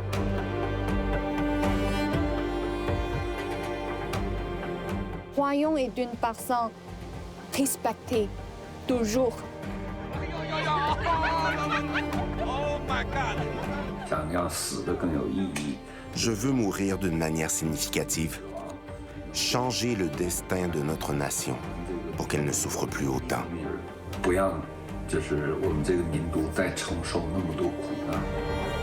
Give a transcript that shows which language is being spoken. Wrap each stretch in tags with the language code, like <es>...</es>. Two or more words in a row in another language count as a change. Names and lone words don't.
<fr>Wah-Young est une personne respectée, toujours. Je veux mourir d'une manière significative. Changer le destin de notre nation pour qu'elle ne souffre plus autant.</fr> <zh>不让就是我们这个民族再承受那么多苦难。</zh>